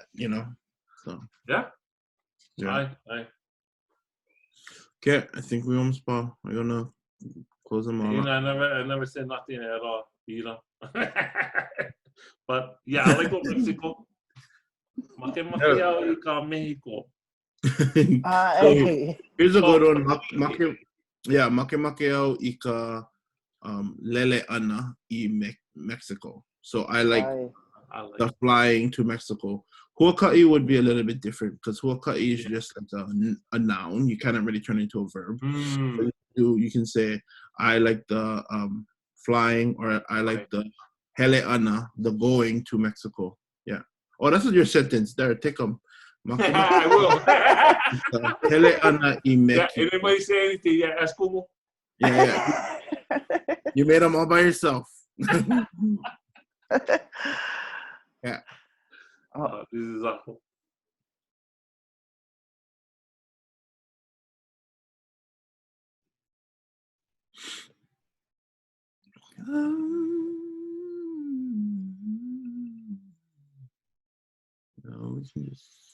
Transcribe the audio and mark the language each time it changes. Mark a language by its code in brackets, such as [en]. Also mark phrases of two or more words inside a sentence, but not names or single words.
[en] You know. So. Yeah. Yeah. Aye. Okay, I think we almost Paul. I'm gonna close them all. You know, I never said nothing at all. You know. But yeah, I like Mexico. [haw] Make au I ka Mexico. [en] Here's a good one. [haw] Make au I ka lele ʻANA I Mexico. [en] So I like the flying to Mexico. Huaka'i would be a little bit different because huaka'i is just like a noun. You cannot really turn it into a verb. So you can say I like the flying, or I like the [haw] hele ʻANA, [en] the going to Mexico. Yeah. Oh, that's your sentence. There, take them. I will. [haw] Hele ʻANA I Mexico. [en] Yeah, anybody say anything? Yeah, ask Kumu. Yeah. You made them all by yourself. Yeah. This is awful. No, we can just.